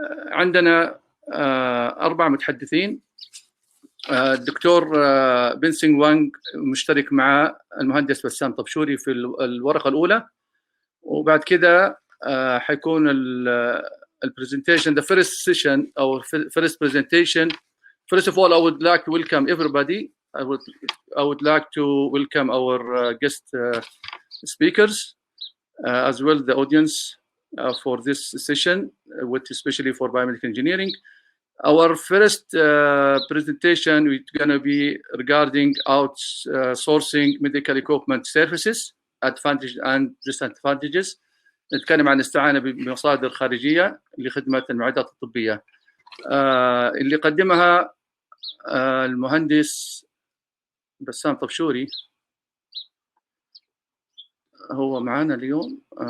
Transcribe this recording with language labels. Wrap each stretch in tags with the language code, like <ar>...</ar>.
<ar>فعندنا 4 متحدثين. الدكتور بنسنج وانغ مشترك مع المهندس بسام طبشوري في الورقة الأولى، وبعد كده حيكون البرزنتيشن</ar> <en>the first session or first presentation. First of all, I would like to welcome everybody. I would like to welcome our guest speakers as well the audience for this session, especially for biomedical engineering. Our first presentation is going to be regarding outsourcing medical equipment services, advantages and disadvantages.</en> <ar>نتكلم عن الاستعانة بمصادر خارجية لخدمة المعدات الطبية. اللي قدمها المهندس بسام طبشوري هو معنا اليوم.</ar>